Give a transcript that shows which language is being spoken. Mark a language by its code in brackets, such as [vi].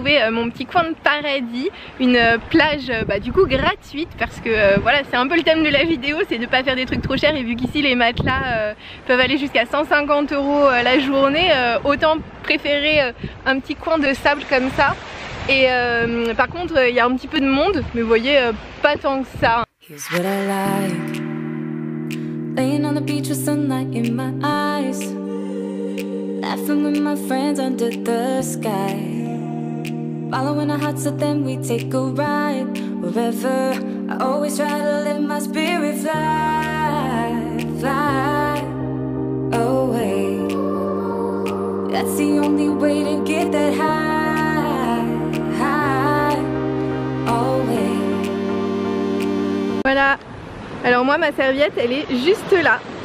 [fr] Mon petit coin de paradis, une plage du coup gratuite parce que voilà, c'est un peu le thème de la vidéo, c'est de pas faire des trucs trop chers, et vu qu'ici les matelas peuvent aller jusqu'à 150 € la journée, autant préférer un petit coin de sable comme ça. Et par contre il y a un petit peu de monde, mais vous voyez pas tant que ça. [en] Here's what I like. Laying on the beach with sunlight in my eyes, laughing with my friends under the sky. Following our hearts, so then we take a ride wherever. I always try to let my spirit fly, fly away. That's the only way to get that high, high away. [fr] Voilà, Alors moi ma serviette elle est juste là.